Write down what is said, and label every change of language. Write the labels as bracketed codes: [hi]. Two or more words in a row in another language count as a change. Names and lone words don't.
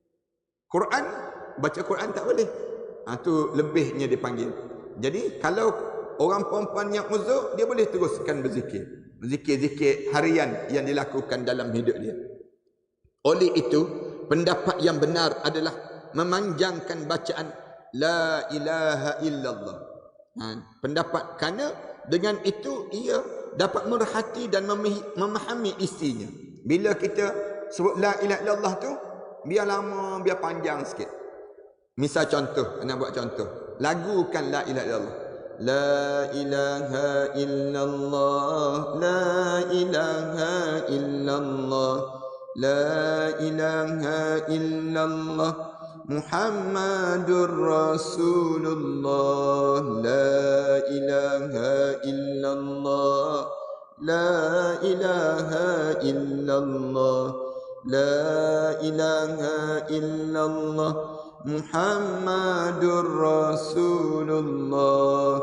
[ms] Quran, baca Quran tak boleh. Tu lebihnya dipanggil. Jadi kalau orang perempuan yang uzur, dia boleh teruskan berzikir. Zikir-zikir harian yang dilakukan dalam hidup dia. Oleh itu, pendapat yang benar adalah memanjangkan bacaan [ar] لا إله إلا الله. [ms] Pendapat kerana dengan itu ia dapat merhati dan memahami isinya. Bila kita sebut [ar] لا إله إلا الله [ms] tu, biar lama, biar panjang sikit. Misal contoh, nak buat contoh. [ar] Lagukan لا إله إلا الله لا إله إلا الله لا إله إلا الله لا إله إلا الله محمد رسول الله لا إله إلا الله لا إله إلا الله لا إله إلا الله محمد رسول الله.